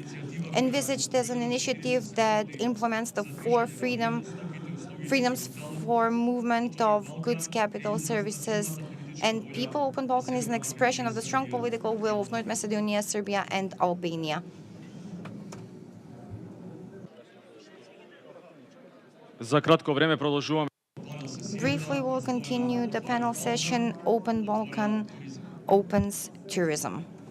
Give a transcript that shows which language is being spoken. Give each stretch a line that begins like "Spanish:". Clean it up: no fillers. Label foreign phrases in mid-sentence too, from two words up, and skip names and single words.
English: Envisaged as an initiative that implements the 4 freedoms for movement of goods, capital, services, and people, Open Balkan is an expression of the strong political will of North Macedonia, Serbia, and Albania.
Macedonian: За кратко време продолжуваме.
English: Briefly, we'll continue the panel session, Open Balkan Opens Tourism.